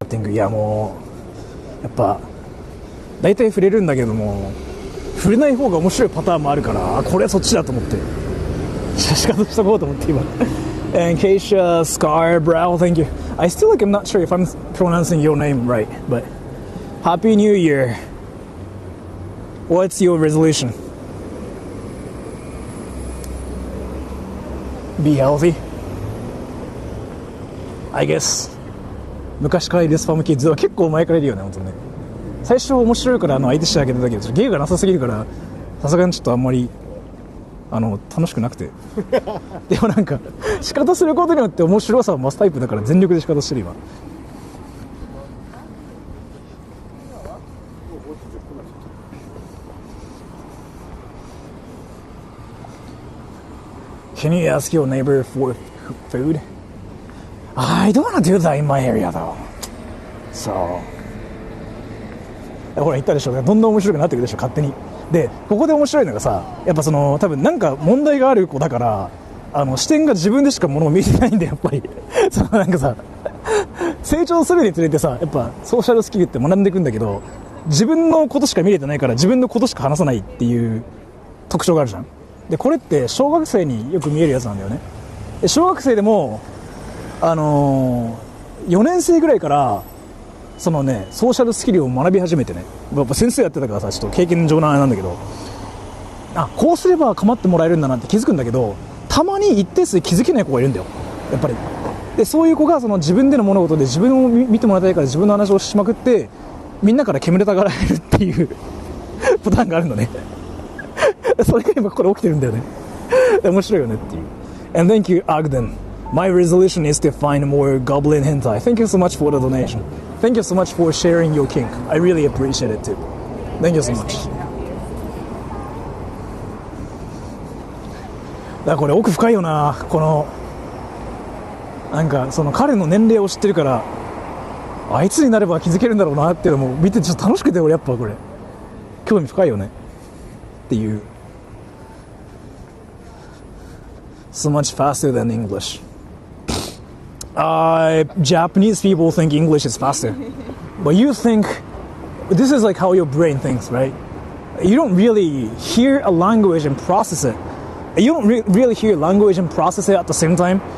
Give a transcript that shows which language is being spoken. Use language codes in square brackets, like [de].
[ja] いやもうやっぱ大体触れるんだけども触れない方が面白いパターンもあるから、これはそっちだと思って仕方しとこうと思って今。 [en] And Keisha Scarbrow, thank you. I still like I'm not sure if I'm pronouncing your name right, but Happy New Year. What's your resolution? Be healthy, I guess. [ja] 昔からいるスパムキッズは結構前からいるよね本当にね。最初面白いから相手してあげてたけど芸がなさすぎるからさすがにちょっとあんまり楽しくなくてでもなんか仕方することによって面白さを増すタイプだから全力で仕方してる今。 [en] Can you ask your neighbor for food? I don't want to do that in my area though. [ja] So ほら言ったでしょ、どんどん面白くなってくるでしょ勝手に。でここで面白いのがさ、やっぱ多分なんか問題がある子だから視点が自分でしかものを見てないんでやっぱりなんかさ成長するにつれてさやっぱソーシャルスキルって学んでいくんだけど、自分のことしか見れてないから自分のことしか話さないっていう特徴があるじゃん。でこれって小学生によく見えるやつなんだよね。で小学生でも4年生ぐらいからソーシャルスキルを学び始めてね、やっぱ先生やってたからさちょっと経験上なんだけど、こうすれば構ってもらえるんだなって気づくんだけど、たまに一定数気づけない子がいるんだよやっぱり。でそういう子が自分での物事で自分を見てもらいたいから自分の話をしまくってみんなから煙たがられるっていうパターンがあるのねそれが今これ起きてるんだよね面白いよねっていう。 [en] And thank you Agden. My resolution is to find more goblin hentai. Thank you so much for the donation. Thank you so much for sharing your kink. I really appreciate it too. Thank you so much. [ja] だからこれ奥深いよな。なんか彼の年齢を知ってるからあいつになれば気づけるんだろうなっていうのも見てちょっと楽しくて、俺やっぱこれ興味深いよねっていう。 [en] So much faster than English. Japanese people think English is faster, but you think this is like how your brain thinks, right? You don't really hear a language and process it. You don't really hear language and process it at the same time.